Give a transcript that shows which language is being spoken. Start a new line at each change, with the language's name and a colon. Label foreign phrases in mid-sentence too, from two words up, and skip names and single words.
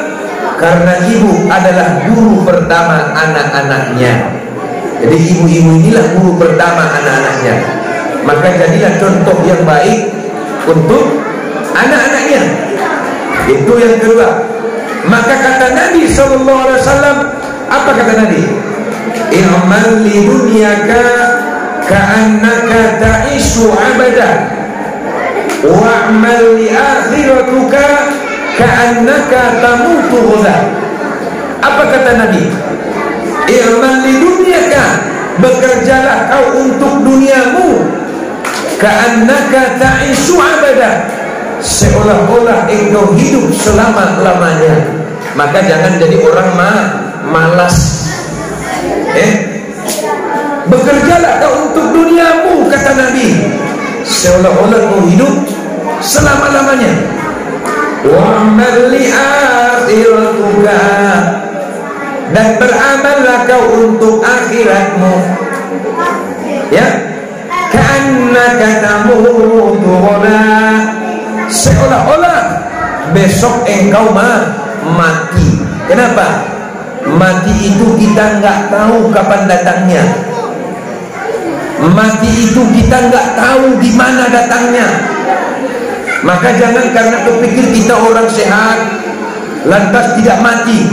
Indonesian: Karena ibu adalah guru pertama anak-anaknya. Jadi ibu-ibu inilah guru pertama anak-anaknya. Maka jadilah contoh yang baik untuk anak-anaknya. Itu yang kedua. Maka kata Nabi SAW, apa kata Nabi?
Arabic: اعمل لدنياك كأنك تعيش أبدا واعمل لآخرتك كأنك تموت غدا.
Indonesian: Apa kata Nabi?
Arabic: اعمل لدنياك,
Indonesian: bekerjalah kau untuk duniamu,
Arabic: كأنك تعيش أبدا,
Indonesian: seolah-olah engkau hidup selama-lamanya. Maka jangan jadi orang malas. Bekerjalah kau untuk duniamu, kata Nabi, seolah-olah kau hidup selama-lamanya.
Arabic: واعمل لآخرتك,
Indonesian: dan beramallah kau untuk akhiratmu. Ya,
Arabic: كأنك تموت غدا,
Indonesian: seolah-olah besok engkau mati. Kenapa? Mati itu kita nggak tahu kapan datangnya. Mati itu kita nggak tahu di mana datangnya. Maka jangan karena kepikir kita orang sehat lantas tidak mati.